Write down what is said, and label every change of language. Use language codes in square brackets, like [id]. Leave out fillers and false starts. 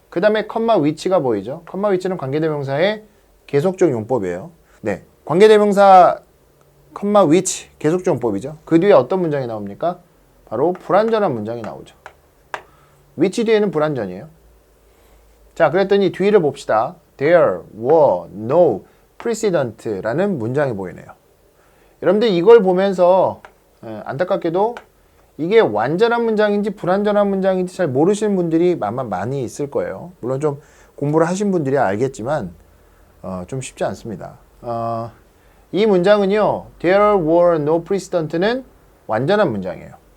[ko] 그 다음에 컴마 위치가 보이죠? 컴마 위치는 관계대명사의 계속적 용법이에요. 네, 관계대명사 컴마 위치, 계속적 용법이죠. 그 뒤에 어떤 문장이 나옵니까? 바로 불완전한 문장이 나오죠. 위치 뒤에는 불완전이에요. 자, 그랬더니 뒤를 봅시다. [en] There were no precedent [ko] 라는 문장이 보이네요. 여러분들 이걸 보면서 안타깝게도 이게 완전한 문장인지 불완전한 문장인지 잘 모르시는 분들이 아마 많이 있을 거예요. 물론 좀 공부를 하신 분들이 알겠지만 좀 쉽지 않습니다. 이 문장은요, [en] There were no precedent [ko] 는 완전한 문장이에요.